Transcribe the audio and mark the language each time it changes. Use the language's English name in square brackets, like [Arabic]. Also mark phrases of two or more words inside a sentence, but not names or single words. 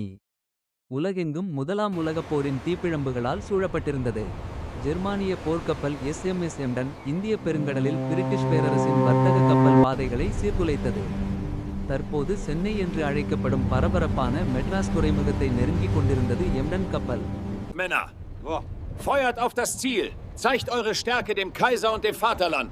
[Tamil] உலகெங்கும் முதலாம் உலகப் போரின் தீப்பிழம்புகளால் சூழப்பட்டிருந்தது. ஜெர்மானிய போர்க்கப்பல் எஸ்எம்எஸ் எம்டன் இந்தியப் பெருங்கடலில் பிரிட்டிஷ் பேரரசின் வர்த்தக கப்பல் பாதைகளை சீர்குலைத்தது. தற்போது சென்னை என்று அழைக்கப்படும் பரபரப்பான மெட்ராஸ் துறைமுகத்தை நெருங்கிக் கொண்டிருந்தது எம்டன் கப்பல். [German] Männer, feuert auf das Ziel! Zeigt eure Stärke dem Kaiser und dem Vaterland!